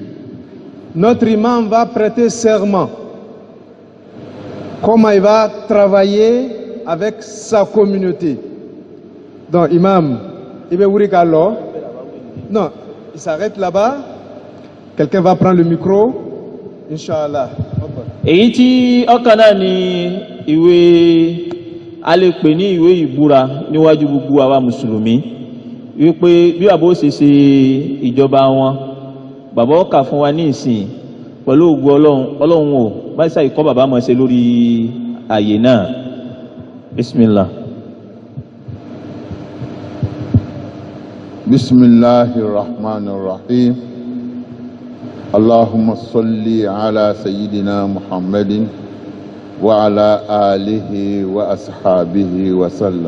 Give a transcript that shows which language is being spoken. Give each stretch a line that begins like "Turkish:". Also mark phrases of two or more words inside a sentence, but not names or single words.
French: Notre imam va prêter serment. Comment il va travailler avec sa communauté. Donc, imam, alors, non, il s'arrête là-bas. Quelqu'un va prendre le micro.
Arabic: إن شاء الله.
Yoruba: èyí tí ọkàn náà ni ìwé a lè pè ní ìwé ìbúra níwájú gbogbo àwa mùsùlùmí wípé bí bàbá ó ṣe ṣe ìjọba wọn bàbá ó kà fún wa ní ìsìn pẹ̀lú ògo Ọlọ́run ò báyìí sáà ìkọ́ bàbá mọ̀ ṣe lórí àyè náà.
Arabic: Bismillah. بسم الله الرحمن الرحيم اللهم صل على سيدنا محمد وعلى آله وأصحابه وسلم.